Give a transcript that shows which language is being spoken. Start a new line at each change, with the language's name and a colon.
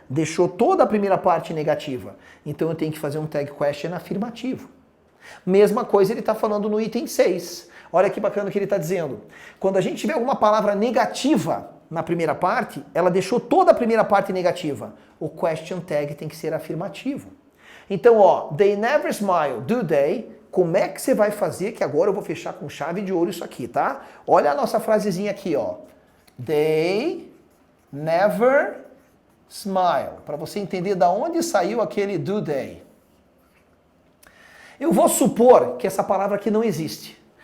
Portuguese: Deixou toda a primeira parte negativa. Então eu tenho que fazer um tag question afirmativo. Mesma coisa ele está falando no item 6. Olha que bacana o que ele está dizendo. Quando a gente tiver alguma palavra negativa na primeira parte, ela deixou toda a primeira parte negativa. O question tag tem que ser afirmativo.
English: Então, ó, they never smile, do they?
Portuguese: Como é que você vai fazer? Que agora eu vou fechar com chave de ouro isso aqui, tá? Olha a nossa frasezinha aqui, ó.
English: They never smile.
Portuguese: Para você entender da onde saiu aquele
English: do they.
Portuguese: Eu vou supor que essa palavra aqui não existe.